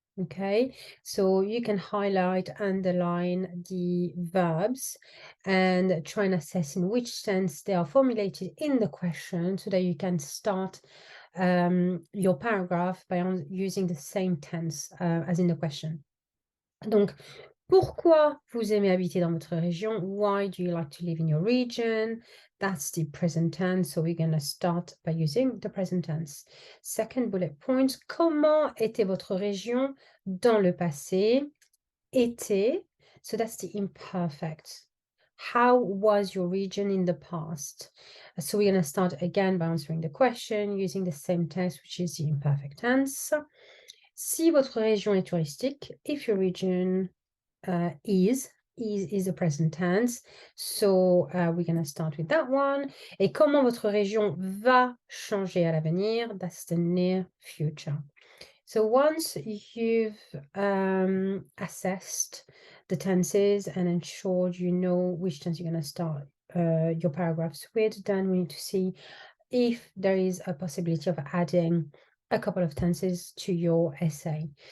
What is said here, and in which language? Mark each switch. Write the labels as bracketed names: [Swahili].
[English] Okay, so you can highlight, underline the verbs and try and assess in which tense they are formulated in the question so that you can start your paragraph by using the same tense as in the question. [French] Donc, pourquoi vous aimez habiter dans votre région? [English] Why do you like to live in your region? That's the present tense, so we're going to start by using the present tense. Second bullet point, [French] comment était votre région dans le passé? [English] Était, so that's the imperfect. How was your region in the past? So we're going to start again by answering the question using the same tense, which is the imperfect tense. [French] Si votre région est touristique, [English] if your region is the present tense. So we're going to start with that one. [French] Et comment votre région va changer à l'avenir? [English] That's the near future. So once you've assessed the tenses and ensured you know which tense you're going to start your paragraphs with, then we need to see if there is a possibility of adding a couple of tenses to your essay.